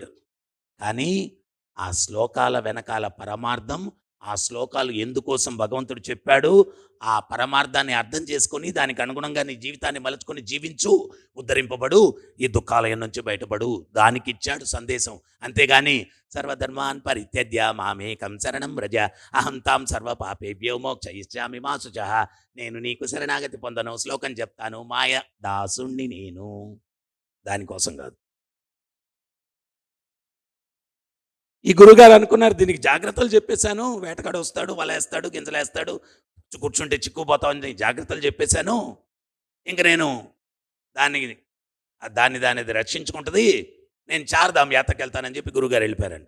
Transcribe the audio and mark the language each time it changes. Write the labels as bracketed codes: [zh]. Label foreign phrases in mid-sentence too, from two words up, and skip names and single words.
[te] కానీ ఆ శ్లోకాల వెనకాల పరమార్థం, ఆ శ్లోకాలు ఎందుకోసం భగవంతుడు చెప్పాడు, ఆ పరమార్థాన్ని అర్థం చేసుకొని దానికి అనుగుణంగా నీ జీవితాన్ని మలుచుకొని జీవించు, ఉద్ధరింపబడు, ఈ దుఃఖాలయం నుంచి బయటపడు, దానికి ఇచ్చాడు సందేశం. అంతేగాని [sa] సర్వధర్మాన్ పరిత్యజ్య మామేకం శరణం వ్రజ అహం తాం సర్వ పాపేభ్యో మోక్షయిష్యామి మా శుచః, [te] నేను నీకు శరణాగతి పొందను, శ్లోకం చెప్తాను, మాయ దాసుణ్ణి నేను, దానికోసం కాదు. ఈ గురుగారు అనుకున్నారు దీనికి జాగ్రత్తలు చెప్పేశాను, వేటగాడు వస్తాడు, వలేస్తాడు, గింజలేస్తాడు, కూర్చుంటే చిక్కుపోతామని జాగ్రత్తలు చెప్పేశాను, ఇంక నేను దాన్ని రక్షించుకుంటుంది, నేను చార్ధాం యాత్రకు వెళ్తానని చెప్పి గురుగారు వెళ్ళిపోయారంట.